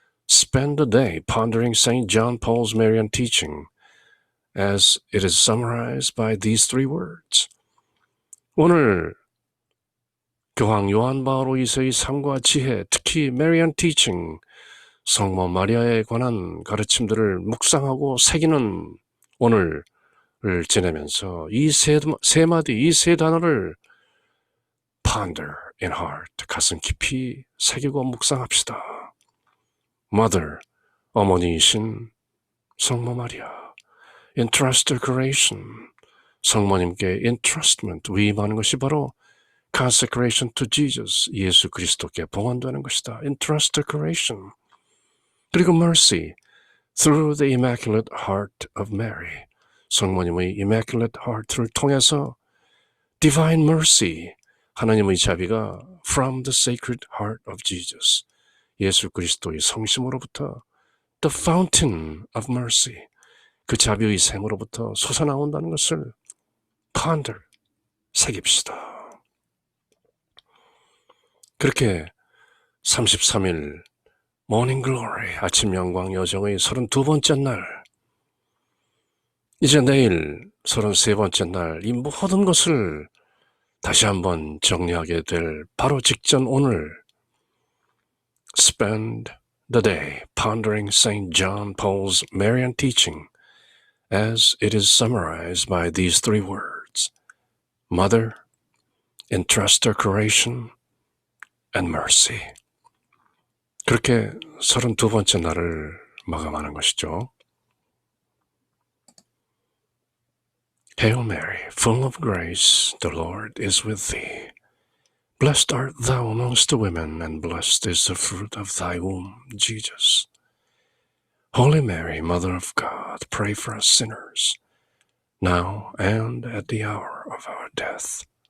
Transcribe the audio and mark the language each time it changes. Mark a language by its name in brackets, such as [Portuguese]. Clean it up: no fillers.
[English] Spend the day pondering Saint John Paul's Marian teaching as it is summarized by these three words. [Korean] 오늘 교황 요한 바오로 2세의 삶과 지혜, 특히 Marian teaching, 성모 마리아에 관한 가르침들을 묵상하고 새기는 오늘을 지내면서 이 세 마디, 이 세 단어를 [English] ponder in heart, [Korean] 가슴 깊이 새기고 묵상합시다. Mother, 어머니이신 성모 마리아. [English] Entrust the creation, [Korean] 성모님께 entrustment, 위임하는 것이 바로 [English] consecration to Jesus, [Korean] 예수 그리스도께 봉헌되는 것이다. [English] Entrust the creation. [Korean] 그리고 mercy, [English] through the Immaculate Heart of Mary, [Korean] 성모님의 Immaculate Heart를 통해서 divine mercy, 하나님의 자비가 [English] from the Sacred Heart of Jesus, [Korean] 예수 그리스도의 성심으로부터 [English] the fountain of mercy, [Korean] 그 자비의 샘으로부터 솟아나온다는 것을 ponder, 새깁시다. 그렇게 33일 Morning Glory, 아침 영광 여정의 32번째 날, 이제 내일 33번째 날, 이 모든 것을 다시 한번 정리하게 될 바로 직전 오늘 [English] Spend the day pondering St. John Paul's Marian teaching as it is summarized by these three words, Mother, entrust her creation, and mercy. [Korean] 그렇게 32번째 날을 마감하는 것이죠. [English] Hail Mary, full of grace, the Lord is with thee. Blessed art thou amongst the women, and blessed is the fruit of thy womb, Jesus. Holy Mary, Mother of God, pray for us sinners, now and at the hour of our death.